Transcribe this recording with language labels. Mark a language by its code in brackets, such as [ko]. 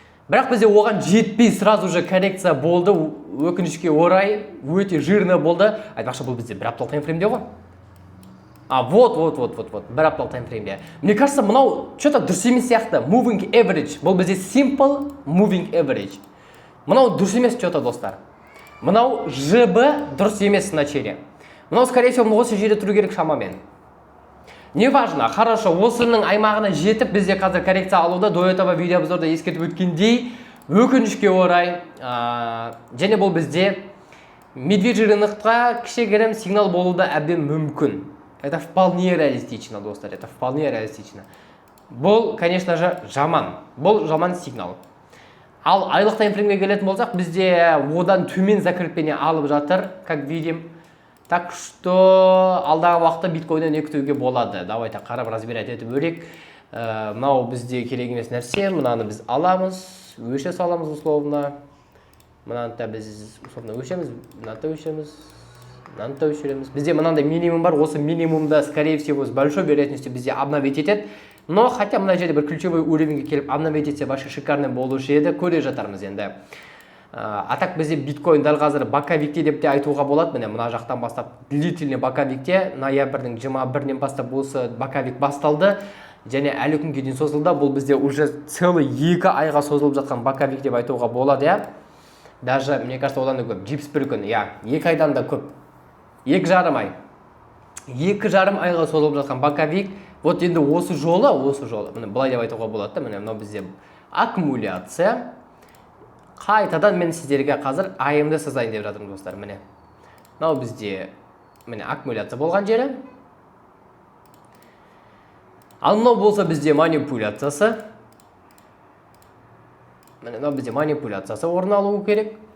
[kk] Бірақ бізде оған жетпей сразу же коррекция болды. Өкінішке орай, өте жирны болды. Айтпақшы, бұл бізде бір апталық таймфреймде ғой. Вот. Бір апталық таймфреймде. Мне кажется, мынау что-то дұрыс емес сияқты. [en] Moving average. [kk] Бұл бізде simple moving average. Мынау дұрыс емес что-то, достар. Мынау ЖБ дұрыс емес значение. Мынау, скорее всего, осы жерде тұру керек шамамен. Неважно, хорошо, осының аймағына жетіп, бізде қазір коррекция алуда, до этого видео обзорда ескертіп өткендей, өкінішке орай, және бұл бізде медвежий рынокқа кішігірім сигнал болуда әбден мүмкін. [ru] Это вполне реалистично, достар, это вполне реалистично. [kk] Бұл, конечно же, жаман. Бұл жаман сигнал. Ал айлық таймфреймге келетін болсақ, бізде одан төмен закрепление алып жатыр, как видим. Так что алдағы уақытта биткоиннен не күтуге болады. Давайте қарап разбирать етіп өрек. Мынау бізде керек емес нәрсе. Мынаны біз аламыз, өше саламыз условно. Мынаны біз условно өшеміз, мынаны өшеміз. Өшіреміз. Бізде мынандай минимум бар, осы минимумда, скорее всего, с большой вероятностью бізде обновить етеді. Но хотя мына жерде бір ключевой уровеньге келіп обновить етсе, вообще шикарный болушы еді, көре жатармыз енді. Атак бізде биткоин дәл қазір боковикте деп те айтуға болады. Міне мына жақтан бастап длительный боковикте, ноябрьдің 21-нен бастап осы боковик басталды. Және әлі күнге дейін созылды. Бұл бізде уже целый 2 айға созылып жатқан боковик деп айтуға болады, я. [ru] Даже, мне кажется, одан да көп. [kk] Джипс бір күн, я. 2 айдан да көп. 2,5 ай. 2,5 айға созылып жатқан боковик. Вот енді осы жолы, міне былай деп айтуға болады. Міне мынау бізде аккумуляция. Қайтадан мен сіздерге қазір айымды сызайын деп жатырмын, достар. Міне. Мынау бізде міне аккумуляция болған жері. Ал мынау болса бізде манипуляциясы. Міне мынау бізде манипуляциясы орын алуы керек.